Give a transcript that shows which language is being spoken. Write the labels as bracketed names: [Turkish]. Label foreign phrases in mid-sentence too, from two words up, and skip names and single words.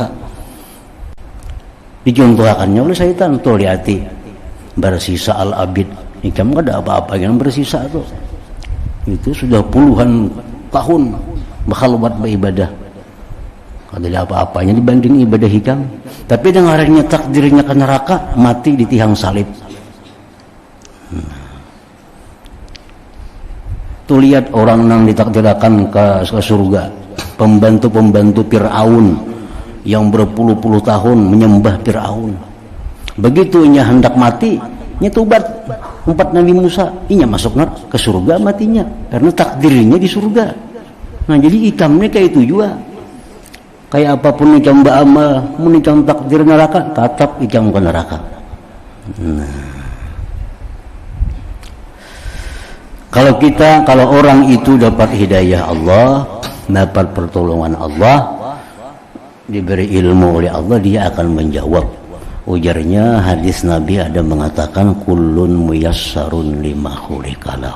[Banjar] Dicontohkannya oleh syaitan, tuh lihati, bersisa al-abid, ikam kada apa-apa yang bersisa tuh. Itu sudah puluhan tahun bakal buat beribadah, kada ada apa-apanya dibanding ibadah ikam. [Indonesian] Tapi dengarannya takdirnya ke neraka, mati di tiang salib. Tuh lihat orang yang ditakdirkan ke surga, pembantu-pembantu Fir'aun yang berpuluh-puluh tahun menyembah Fir'aun. [Banjar] Begitu inya hendak mati, nya tobat umpat Nabi Musa, inya masuk ke surga matinya karena takdirnya di surga. Nah, jadi ikamnya kayak itu juga. Kayak apapun ikam beramal, mun ikam takdir neraka, tetap ikam ke neraka. [Indonesian] Nah, kalau orang itu dapat hidayah Allah, dapat pertolongan Allah, diberi ilmu oleh Allah, dia akan menjawab. Ujarnya hadis Nabi ada mengatakan [Arabic] كل ميسر لما خلق له.